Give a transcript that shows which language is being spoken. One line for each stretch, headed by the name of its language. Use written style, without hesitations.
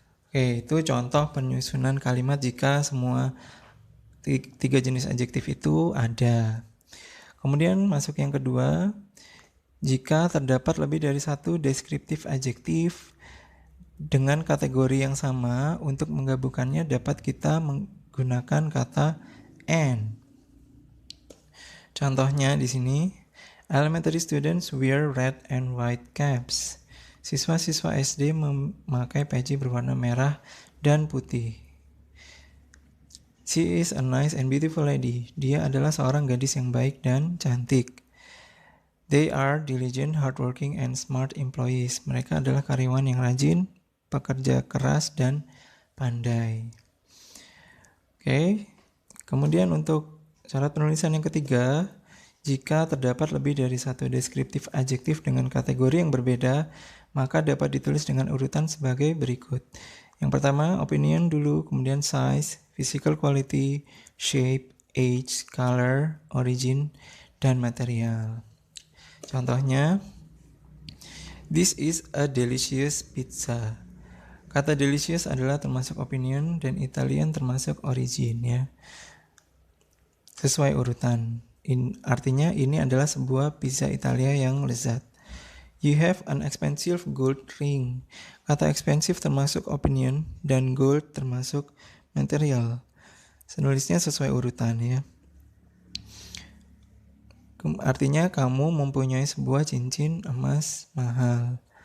Indonesian: Oke, itu contoh penyusunan kalimat jika semua tiga jenis adjektif itu ada. Kemudian masuk yang kedua, jika terdapat lebih dari satu deskriptif adjektif dengan kategori yang sama, untuk menggabungkannya dapat kita menggunakan kata and. Contohnya di sini,
English: elementary students wear red and white caps.
Indonesian: Siswa-siswa SD memakai peci berwarna merah dan putih.
English: She is a nice and beautiful lady.
Indonesian: Dia adalah seorang gadis yang baik dan cantik.
English: They are diligent, hardworking, and smart employees.
Indonesian: Mereka adalah karyawan yang rajin, pekerja keras, dan pandai. Oke. Kemudian untuk syarat penulisan yang ketiga, jika terdapat lebih dari satu deskriptif adjektif dengan kategori yang berbeda, maka dapat ditulis dengan urutan sebagai berikut. Yang pertama, opinion dulu, kemudian size, physical quality, shape, age, color, origin, dan material. Contohnya,
English: this is a delicious pizza.
Indonesian: Kata delicious adalah termasuk opinion dan Italian termasuk origin ya. Sesuai urutan. Artinya ini adalah sebuah pizza Italia yang lezat.
English: You have an expensive gold ring.
Indonesian: Kata expensive termasuk opinion dan gold termasuk material. Senulisnya sesuai urutan ya. Artinya kamu mempunyai sebuah cincin emas mahal.